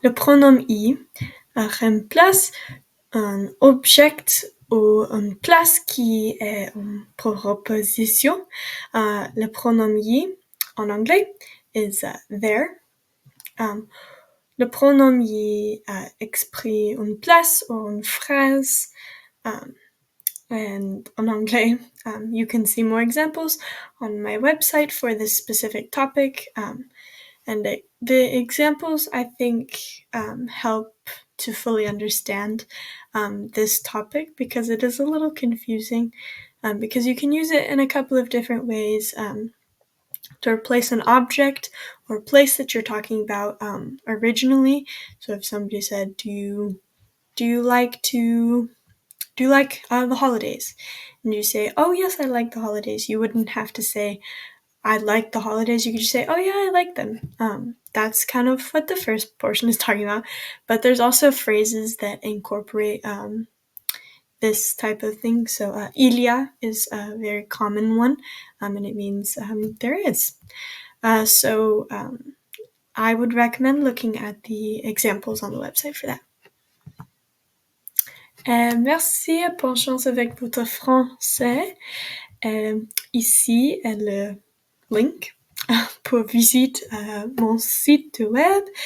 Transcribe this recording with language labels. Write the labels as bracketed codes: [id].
[fr] Le pronom y remplace un objet ou une place qui est une proposition. Le pronom y en anglais [en] is there. [fr] Le pronom y exprime une place ou une phrase. [en] And in anglais, you can see more examples on my website for this specific topic. And the examples, I think, help to fully understand this topic, because it is a little confusing, because you can use it in a couple of different ways to replace an object or place that you're talking about originally. So if somebody said, do you like the holidays? And you say, oh yes, I like the holidays. You wouldn't have to say, I like the holidays. You could just say, oh yeah, I like them. That's kind of what the first portion is talking about. But there's also phrases that incorporate this type of thing. So il y a is a very common one, and it means there is. So I would recommend looking at the examples on the website for that. [fr] Merci, bonne chance avec votre français. Ici est le link pour visiter mon site web.